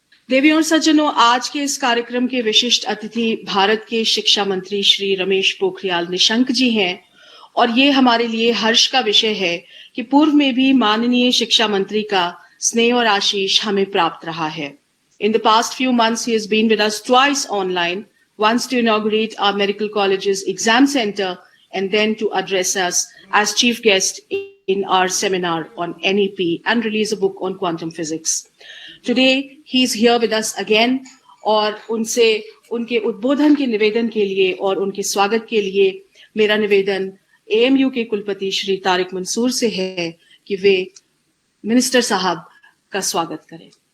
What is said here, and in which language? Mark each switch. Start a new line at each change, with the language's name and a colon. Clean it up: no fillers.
Hindi: देवी और सज्जनों, आज के इस कार्यक्रम के विशिष्ट अतिथि भारत के शिक्षा मंत्री श्री रमेश पोखरियाल निशंक जी हैं, और ये हमारे लिए हर्ष का विषय है कि पूर्व में भी माननीय शिक्षा मंत्री का स्नेह और आशीष हमें प्राप्त रहा है।
English: In the past few months, he has been with us twice online, once to inaugurate our medical college's exam center and then to address us as chief guest in our seminar on NEP and release a book on quantum physics. Today, he is here with us again,
Hindi: और उनसे उनके उद्बोधन के निवेदन के लिए और उनके स्वागत के लिए मेरा निवेदन AMU के कुलपति श्री तारिक मंसूर से है कि वे मिनिस्टर साहब का स्वागत करें।